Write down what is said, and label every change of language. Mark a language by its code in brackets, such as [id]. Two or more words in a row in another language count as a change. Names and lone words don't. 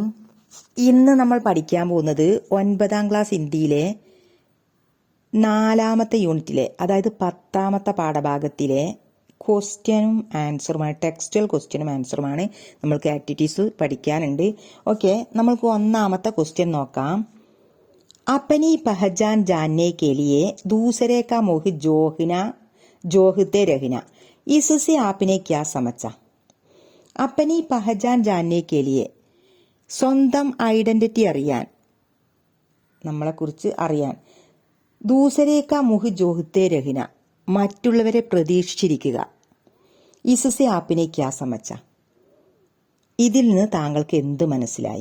[ml] ഇന്ന് നമ്മൾ പഠിക്കാൻ പോകുന്നത് 9ാം ക്ലാസ് ഹിന്ദിയിലെ 4ാമത്തെ യൂണിറ്റിലെ, അതായത് 10ാമത്തെ പാഠഭാഗത്തിലെ ക്വസ്റ്റ്യനും ആൻസറുമാണ്. ടെക്സ്റ്റൽ ക്വസ്റ്റ്യനും ആൻസറുമാണ്. നമ്മൾക്ക് ആക്ടിവിറ്റീസ് പഠിക്കാനുണ്ട്. ഓക്കെ, നമ്മൾക്ക് 1ാമത്തെ ക്വസ്റ്റ്യൻ നോക്കാം. [hi] अपनी पहचान जानने के लिए दूसरे का मोह जोहते रहना, इससे आपने क्या समझा? अपनी पहचान जानने के लिए, [ml] സ്വന്തം ഐഡന്റിറ്റി അറിയാൻ, നമ്മളെക്കുറിച്ച് അറിയാൻ, [hi] दूसरे का मुँह जोहते रहना, [ml] മറ്റുള്ളവരെ പ്രതീക്ഷിച്ചിരിക്കുക, [hi] इससे आपने क्या समझा, [ml] ഇതിൽ നിന്ന് താങ്കൾക്ക് എന്ത് മനസ്സിലായി?